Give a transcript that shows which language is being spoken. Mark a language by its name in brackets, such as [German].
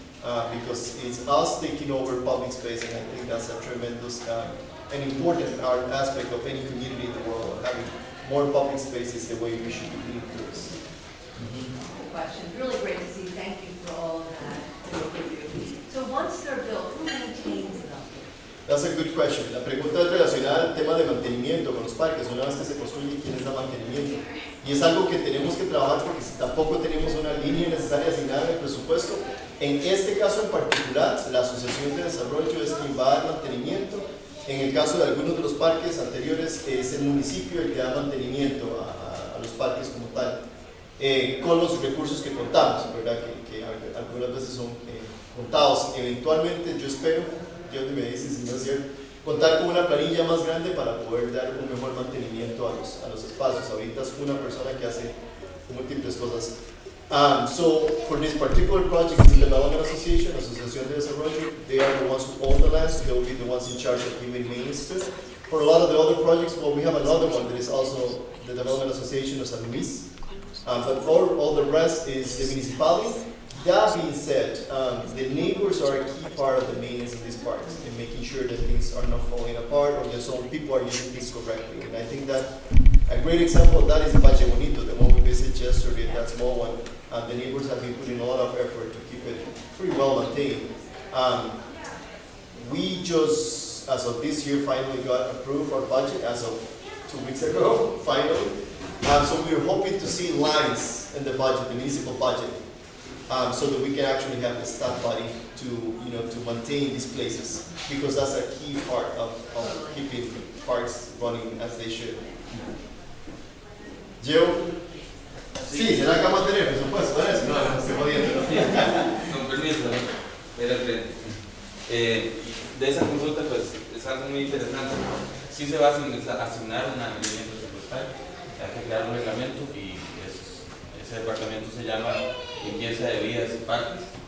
[English] Because it's us taking over public space, and I think that's a tremendous and important aspect of any community in the world, having more public spaces the way we should be doing this. Question. Really great to see. Thank you for all of that. So once they're built, who maintains them? That's a good question. [Spanish] La pregunta es relacionada al tema de mantenimiento con los parques. Una vez que se construye, ¿quién les da mantenimiento? Y es algo que tenemos que trabajar porque si tampoco tenemos una línea necesaria asignada en el presupuesto, en este caso en particular, la Asociación de Desarrollo es quien va a dar mantenimiento. En el caso de algunos de los parques anteriores, es el municipio el que da mantenimiento a los parques como tal, con los recursos que contamos, ¿verdad? Que algunas veces son contados. Eventualmente, yo espero, Dios me dice si no es cierto, contar con una planilla más grande para poder dar un mejor mantenimiento a los espacios. Ahorita es una persona que hace múltiples cosas. [English] So for this particular project, it's the Development Association, Asociación de Desarrollo. They are the ones who own the land, so they will be the ones in charge of giving maintenance to it. For a lot of the other projects, well, we have another one that is also the Development Association of San Luis. But all the rest is the municipality. That being said, the neighbors are a key part of the maintenance of these parks and making sure that things are not falling apart or that some people are using things correctly. And I think that a great example of that is Valle Bonito, the one we visited yesterday, that small one. The neighbors have been putting a lot of effort to keep it pretty well maintained. We just, as of this year, finally got approved our budget as of 2 weeks ago, finally. So we were hoping to see lines in the budget, the municipal budget, so that we can actually have the staff body to maintain these places, because that's a key part of keeping parks running as they should. Joe? [Spanish] Sí, será que vamos a tener presupuesto para eso. No, estoy jodiendo. Con permiso, era el frente. De esa consulta, pues, es algo muy interesante. Sí se va a asignar una línea presupuestaria, hay que crear un reglamento y ese departamento se llama limpieza de vías y parques.